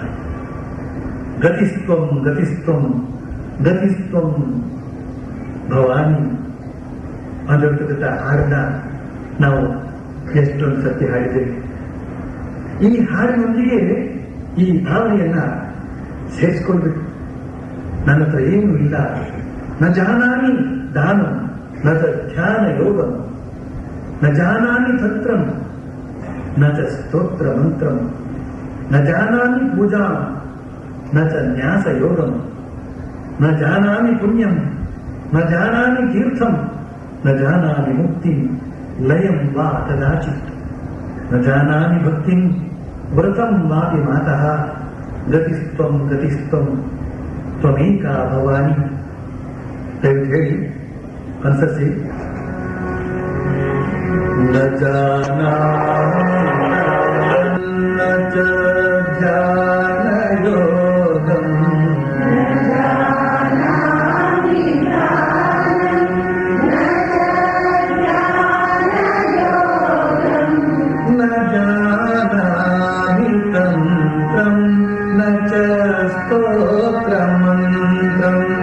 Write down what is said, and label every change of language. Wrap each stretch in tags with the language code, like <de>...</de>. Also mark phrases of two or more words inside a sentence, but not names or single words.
<sa>ಗತಿಸ್ತ್ವಂ ಗತಿಸ್ತ್ವಂ ಗತಿಸ್ತ್ವಂ ಭವಾನಿ</sa> <kn>ಅಂದಿರ್ತಕ್ಕಂಥ ಹಾಡನ್ನ ನಾವು ಎಷ್ಟೊಂದು ಸತಿ ಹಾಡಿದ್ದೇವೆ. ಈ ಹಾಡಿನೊಂದಿಗೆ ಈ ಭಾವನೆಯನ್ನ ಸೇರಿಸ್ಕೊಳ್ಬೇಕು. ನನ್ನ ಹತ್ರ ಏನೂ ಇಲ್ಲ,</kn> <sa>ನ ಜಾನಾಮಿ ದಾನಂ ನ ಚ ಧ್ಯಾನ ಯೋಗಂ ನ ಜಾನಾಮಿ ತಂತ್ರಂ ನ ಚ ಸ್ತೋತ್ರ ಮಂತ್ರಂ ನ ಜಾನಾಮಿ ಪೂಜಾಂ ನ ಚ ನ್ಯಾಸ ಯೋಗಂ ನ ಜಾನಾಮಿ ಪುಣ್ಯಂ ನ ಜಾನಾಮಿ ತೀರ್ಥಂ ನ ಜಾನಾಮಿ ಮುಕ್ತಿಂ ಲಯಂ ವಾ ಕದಾಚಿತ್ ನ ಜಾನಾಮಿ ಭಕ್ತಿಂ ವ್ರತಂ ವಾಪಿ ಮಾತಃ ಗತಿಸ್ತ್ವಂ ಗತಿಸ್ತ್ವಂ ತ್ವಮೇಕಾ ಭವಾನಿ.</sa> <kn>ದಯವಿಟ್ಟು ಹೇಳಿ, ಅನುಸರಿಸಿ.</kn> <sa>ನ ಜಾನಾಮಿ ನ ಚ ಧ್ಯಾನ ಯೋಗಂ ನ ಜಾನಾಮಿ ತಂತ್ರಂ ನ ಚ ಸ್ತೋತ್ರ ಮಂತ್ರಂ</sa>